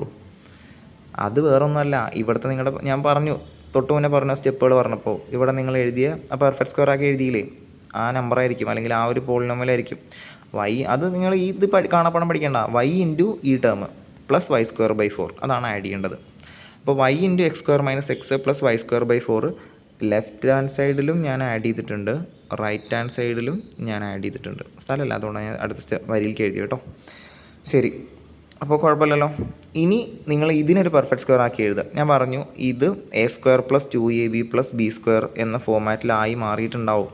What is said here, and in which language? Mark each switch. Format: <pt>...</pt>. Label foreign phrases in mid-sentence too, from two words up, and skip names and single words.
<ml>അത് വേറൊന്നുമല്ല, ഇവിടുത്തെ നിങ്ങളുടെ ഞാൻ പറഞ്ഞു തൊട്ട് മുന്നേ പറഞ്ഞ സ്റ്റെപ്പുകൾ പറഞ്ഞപ്പോൾ ഇവിടെ നിങ്ങൾ എഴുതിയ ആ</ml> <en>perfect square</en> <ml>ആക്കി എഴുതിയില്ലേ, ആ നമ്പറായിരിക്കും അല്ലെങ്കിൽ ആ ഒരു പോളിനോമിയലായിരിക്കും y. അത് നിങ്ങൾ ഇത് കാണാപ്പാടം പഠിക്കേണ്ട. y × ഈ ടേം + y²/4 അതാണ് ആഡ് ചെയ്യേണ്ടത്. അപ്പോൾ y × x² - x + y²/4</ml> <en>left hand sideലും</en> <ml>ഞാൻ ആഡ് ചെയ്തിട്ടുണ്ട്,</ml> <en>right hand sideലും</en> <ml>ഞാൻ ആഡ് ചെയ്തിട്ടുണ്ട്. സ്ഥലമല്ല, അതുകൊണ്ടാണ് ഞാൻ അടുത്ത വരിയിലേക്ക് എഴുതി കേട്ടോ. ശരി, അപ്പോൾ കുഴപ്പമില്ലല്ലോ. ഇനി നിങ്ങൾ ഇതിനൊരു</ml> <en>perfect square</en> <ml>ആക്കി എഴുതുക. ഞാൻ പറഞ്ഞു ഇത് a² + 2ab + b² എന്ന ഫോമാറ്റിലായി മാറിയിട്ടുണ്ടാവും.</ml>